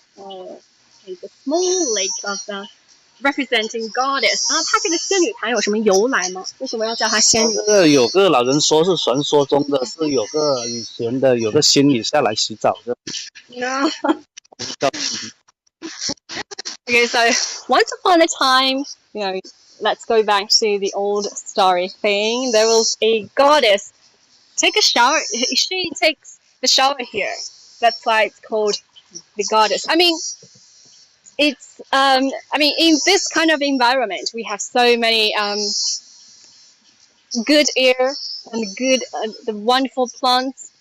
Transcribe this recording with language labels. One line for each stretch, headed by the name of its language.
English: Okay, the small lake of the representing goddess
Chinese: 啊，它这个仙女潭有什么由来吗？为什么要叫它仙女？这个有个老人说是传说中的，是有个以前的有个仙女下来洗澡的。
English: No. Okay, so once upon a time, let's go back to the old story thing. There was a goddess. Take a shower. She takes the shower here. That's why it's called the goddess. I mean, in this kind of environment, we have so many good air and the wonderful plants.